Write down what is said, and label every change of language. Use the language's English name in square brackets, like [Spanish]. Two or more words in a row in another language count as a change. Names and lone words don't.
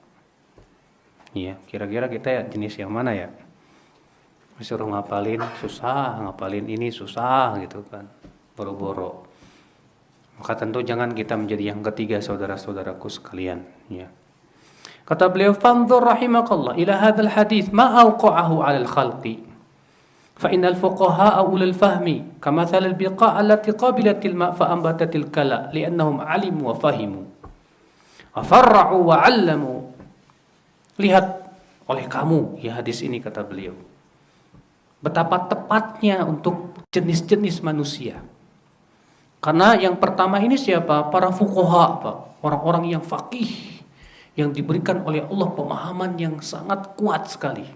[Indonesian] Ya, kira-kira kita ya jenis yang mana ya? Disuruh ngapalin susah, ngapalin ini susah gitu kan, boro-boro. Maka tentu jangan kita menjadi yang ketiga, saudara-saudaraku sekalian. Ya. Kata beliau, [Arabic] "فانظر رحمك الله إلى هذا الحديث ما أوقعه على الخلق." فإن الفقهاء أولي الفهم كمثل البقاع التي قابلت الماء فأنبتت الكلى لأنهم علموا وفهموا وفرعوا وعلموا. [Indonesian] Lihat oleh kamu ya hadis ini, kata beliau, betapa tepatnya untuk jenis-jenis manusia. Karena yang pertama ini siapa? Para fuqaha, Pak. Orang-orang yang faqih, yang diberikan oleh Allah pemahaman yang sangat kuat sekali.